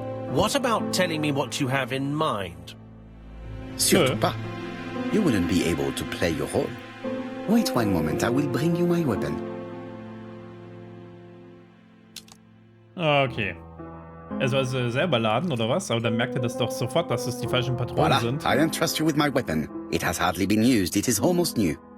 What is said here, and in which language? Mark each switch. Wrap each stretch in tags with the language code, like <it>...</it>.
<en>What about telling me what you have in mind?</en> <fr>Surtout pas.</fr> <en>You wouldn't be able to play your role. Wait one moment, I will bring you my weapon. Okay.</en> <de>Er soll sie selber laden, oder was? Aber dann merkt er das doch sofort, dass es die falschen Patronen</de> <fr>Voilà,</fr> <de>sind.</de> <en>I entrust you with my weapon. It has hardly been used, it is almost new.</en>